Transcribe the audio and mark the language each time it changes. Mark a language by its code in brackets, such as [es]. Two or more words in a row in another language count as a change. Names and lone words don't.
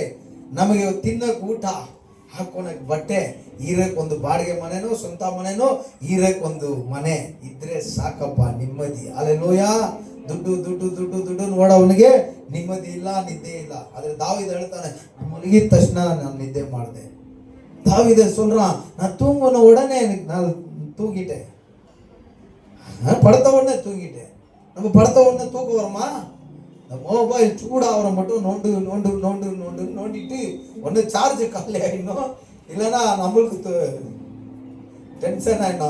[kn] ನಮಗೆ ತಿನ್ನಕ್ ಊಟ, ಹಾಕೊಳಕ್ ಬಟ್ಟೆ, ಈರಕ್ ಒಂದು ಬಾಡಿಗೆ ಮನೆನೋ ಸ್ವಂತ ಮನೆನೋ, ಈರಕ್ ಒಂದು ಮನೆ ಇದ್ರೆ ಸಾಕಪ್ಪ, ನೆಮ್ಮದಿ. ಹಲ್ಲೆಲೂಯಾ. ದುಡ್ಡು ದುಡ್ಡು ದುಡ್ಡು ದುಡ್ಡು ನೋಡೋವನಿಗೆ ನೆಮ್ಮದಿ ಇಲ್ಲ, ನಿದ್ದೆ ಇಲ್ಲ. ಆದ್ರೆ ದಾವೀದ ಹೇಳ್ತಾನೆ, ಮಲಗಿದ ತಕ್ಷಣ ನಾನು ನಿದ್ದೆ ಮಾಡಿದೆ. [ta] ದಾವೀದ சொல்றான், நான் தூங்கின உடனே நான் தூங்கிட்டேன், படுத்த உடனே தூங்கிட்டேன். நம்ம படுத்த உடனே தூக்கம் வருமா? இந்த மொபைல் சூடாகிற மட்டும் நோண்டு நோண்டு நோண்டு நோண்டு நோண்டிட்டு ஒன்று சார்ஜ் காலி ஆகிடணும், இல்லைன்னா நம்மளுக்கு டென்ஷன் ஆகிடணும்.